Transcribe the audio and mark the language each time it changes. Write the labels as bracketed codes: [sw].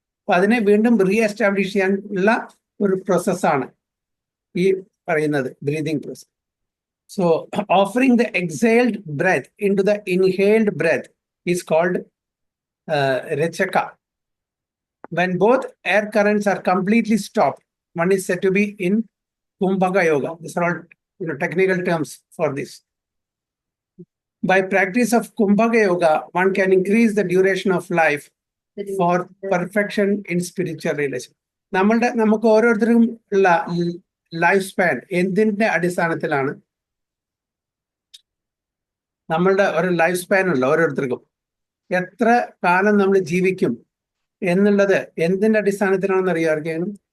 [ml] അപ്പൊ അതിനെ വീണ്ടും റീ എസ്റ്റാബ്ലിഷ് ചെയ്യാനുള്ള ഒരു പ്രോസസ്സാണ് ഈ പറയുന്നത് breathing process. [en] So offering the exhaled breath into the inhaled breath is called Rechaka. When both air currents are completely stopped, one is said to be in Kumbhaka Yoga. These are all technical terms for this. By practice of Kumbhaka Yoga, one can increase the duration of life for perfection in spiritual relation. [ml] നമുക്ക് ഓരോരുത്തർക്കും ഉള്ള life span എന്തിന്റെ അടിസ്ഥാനത്തിലാണ്? നമ്മളുടെ ഒരു life span ഉള്ള ഓരോരുത്തർക്കും എത്ര കാലം നമ്മൾ ജീവിക്കും എന്നുള്ളത് എന്തിന്റെ അടിസ്ഥാനത്തിലാണെന്ന് അറിയാം?